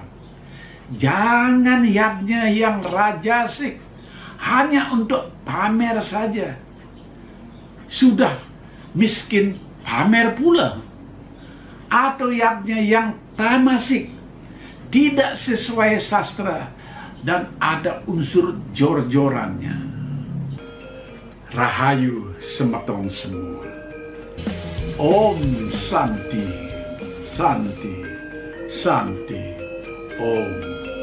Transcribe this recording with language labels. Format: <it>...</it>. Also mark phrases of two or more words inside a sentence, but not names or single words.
<id>Jangan yadnya yang rajasik, hanya untuk pamer saja. Sudah miskin pamer pula. Atau yadnya yang tamasik, tidak sesuai sastra dan ada unsur jor-jorannya.</id> <ban>Rahayu sematong</ban> <id>semua.</id> <sa>Om Santi, Santi, Santi, Om.</sa>